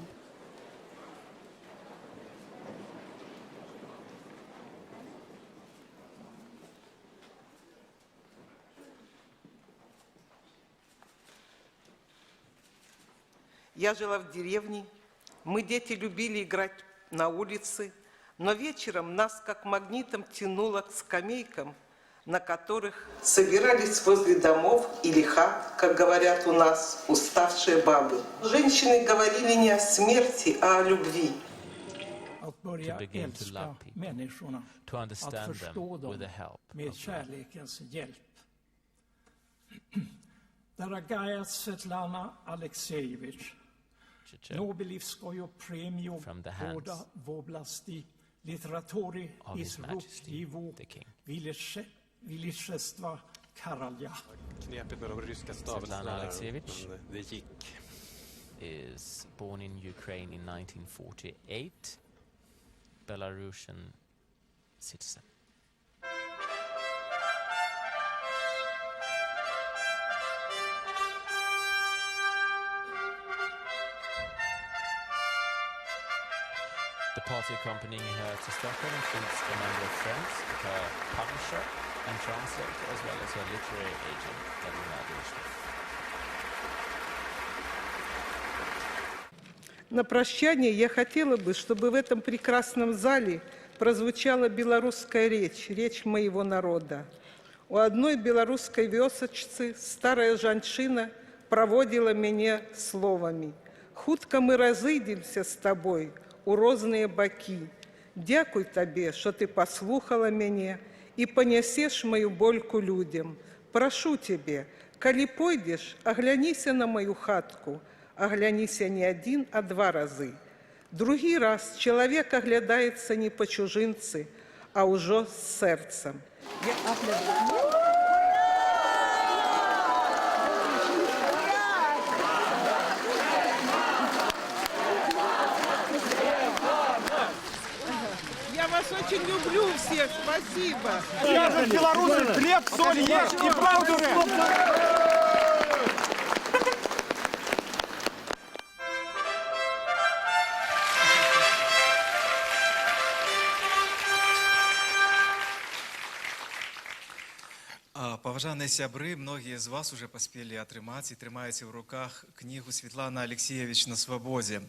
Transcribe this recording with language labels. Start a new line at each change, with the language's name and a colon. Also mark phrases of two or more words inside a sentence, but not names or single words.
Russian: Я жила в деревне, мы, дети, любили играть на улице, но вечером нас как магнитом тянуло к скамейкам, на которых собирались возле домов или хат, как говорят у нас, уставшие бабы. Женщины говорили не о смерти, а о любви.
Swedish: Att börja älska människorna, att förstå dem med kärlekens hjälp.
Russian: Дорогая Светлана Алексеевич, Нобелевскую премию года в области литературы из рук его величества короля.
Swedish: Knepigt med de ryska stavelsna, men det gick.
English: is born in Ukraine in 1948, Belarusian citizen. The party accompanying her to Stockholm includes a number of friends, her publisher and translator, as well as her literary agent, Galina Adolsheva.
Russian: На прощание я хотела бы, чтобы в этом прекрасном зале прозвучала белорусская речь, речь моего народа. У одной белорусской вёсочцы старая жанчына проводила меня словами:
Belarusian: «Хутка мы разыдемся с тобой у розныя бакі. Дякуй табе, што ты паслухала мяне і панясеш маю больку людям. Прашу тебе, калі пойдзеш, агляніся на маю хатку, агляніся не один, а 2 разы. Другі раз чалавек аглядаецца не па чужынцы, а ўжо з сэрцам».
Russian: Я вас очень люблю всех, спасибо. Я же белорусы, хлеб, соль ешь и правду говоришь.
Belarusian: Паважаныя сябры, многія з вас уже паспелі атрымаць і трымаеце ў руках кнігу Светланы Алексеевич «На свабодзе».